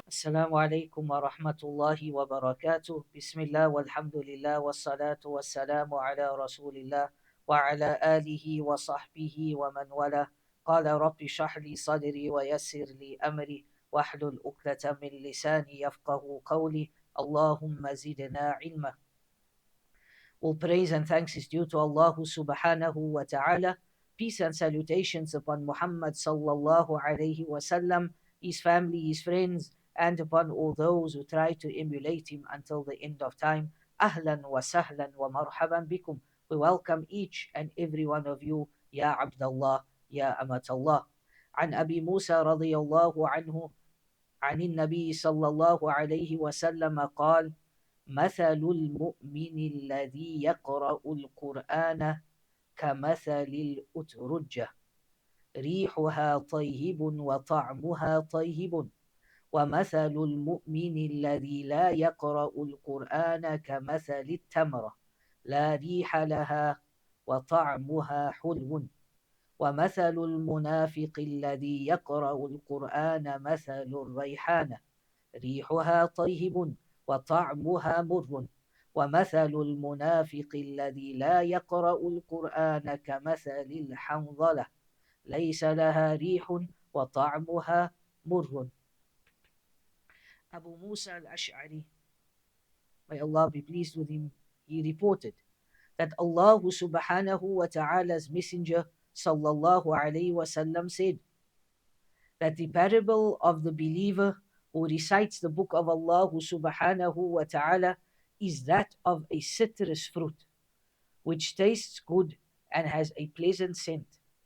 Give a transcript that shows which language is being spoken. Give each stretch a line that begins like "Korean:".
Arabic: السلام عليكم ورحمة الله وبركاته. بسم الله والحمد لله والصلاة والسلام على رسول الله وعلى آله وصحبه ومن والاه. قال رب اشرح لي صدري ويسر لي أمري واحلل عقدة من لساني يفقه قولي. اللهم زدنا علما.
English: All praise and thanks is due to Allah subhanahu wa ta'ala. Peace and salutations upon Muhammad sallallahu alayhi wa sallam, his family, his friends, and upon all those who try to emulate him until the end of time.
Arabic: Ahlan wa sahlan wa marhaban bikum.
English: We welcome each and every one of you, Ya Abdullah, Ya Amatallah.
Arabic: عن أبي موسى رضي الله عنه عن النبي صلى الله عليه وسلم قال: مثل المؤمن الذي يقرأ القرآن كمثل الأترجة ريحها طيب وطعمها طيب ومثل المؤمن الذي لا يقرأ القرآن كمثل التمرة لا ريح لها وطعمها حلو ومثل المنافق الذي يقرأ القرآن مثل الريحانة ريحها طيب وطعمها مر ومثل المنافق الذي لا يقرأ القرآن كمثل الحنظلة ليس لها ريح وطعمها مر.
English: Abu Musa al-Ash'ari, may Allah be pleased with him, he reported that Allah subhanahu wa ta'ala's messenger sallallahu alayhi wa sallam said that the parable of the believer who recites the book of Allah subhanahu wa ta'ala is that of a citrus fruit which tastes good and has a pleasant scent.